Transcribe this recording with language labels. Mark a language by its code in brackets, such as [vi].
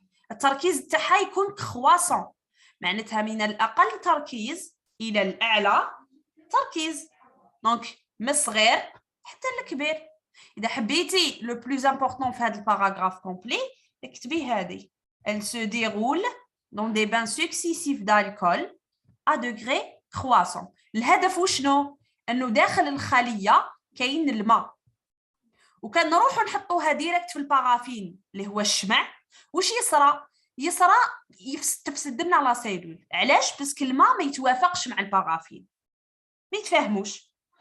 [ar] التركيز تاعها يكون كرواسون معناتها من الأقل تركيز إلى الأعلى تركيز. دونك من الصغير حتى الكبير. إذا حبيتي لو بلوز امبورطون في هذا الباراغراف كومبلي اكتبي هذه. [fr] Elle se déroule dans des bains successifs d'alcool à degré croissant. [ar] الهدف وشنو؟ أنه داخل الخلية كاين الماء وكان نروحوا نحطوها ديريكت في البارافين اللي هو الشمع. وش يصرى تفسد لنا لا سيلول. علاش؟ باسكو الماء ما يتوافقش مع البارافين ما يتفاهموش.